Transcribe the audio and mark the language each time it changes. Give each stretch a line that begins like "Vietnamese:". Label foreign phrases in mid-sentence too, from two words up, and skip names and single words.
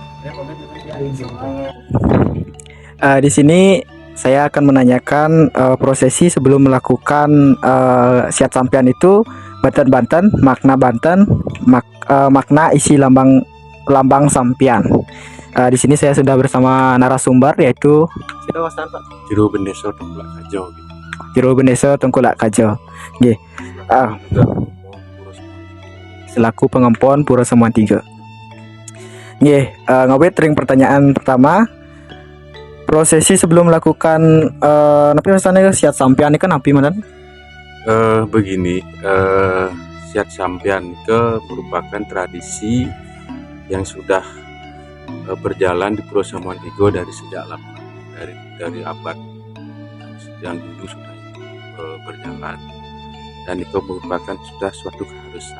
Indonesian: Di sini saya akan menanyakan prosesi sebelum melakukan siat sampian itu Banten, makna Banten, makna isi lambang sampian. Di sini saya sudah bersama narasumber yaitu Jero Bendeso Tengkulak Kajo gitu. Jero Bendeso Tengkulak Kajo. Nggih. Selaku pengempon Pura Samuan 3.
Balinese: Nggih, ngawit ring
Indonesian: pertanyaan pertama. Prosesi sebelum melakukan napi rasanya siat sampian ini kan napi mana? Begini, siat sampian ke merupakan tradisi yang sudah berjalan di Pulau Samuan 3 dari sejak lama, dari abad yang dulu sudah berjalan, dan itu merupakan sudah suatu keharusan.